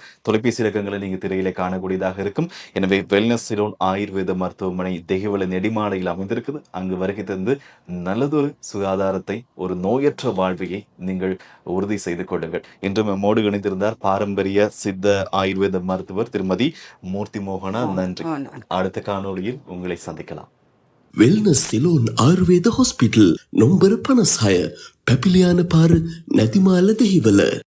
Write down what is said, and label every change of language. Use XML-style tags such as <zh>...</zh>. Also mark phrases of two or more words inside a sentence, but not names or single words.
<ta>தொலைபேசி இலக்கங்களை நீங்க திரையிலே காணக்கூடியதாக இருக்கும். எனவே வெல்னஸ் சிலோன் ஆயுர்வேத மருத்துவமனை தெஹிவளை நெடிமாலையில் அமைந்திருக்குது. அங்கு வருகை தந்து நல்லதொரு சுகாதாரத்தை, ஒரு நோயற்ற வாழ்வையை நீங்கள் உறுதி செய்து கொள்ளுங்கள். இன்று நம்மோடு இணைந்திருந்தார் பாரம்பரிய சித்த ஆயுர்வேத மருத்துவர் திருமதி மூர்த்தி மோகனா. நன்றி. அடுத்த காணொளியில் உங்களை சந்திக்கலாம்.</ta> <si>වෙල්නස් සිලෝන් ආයුර්වේද හොස්පිටල් නොම්බර 56 පැපිලියාන පාර නැතිමාල දෙහිවල.</si>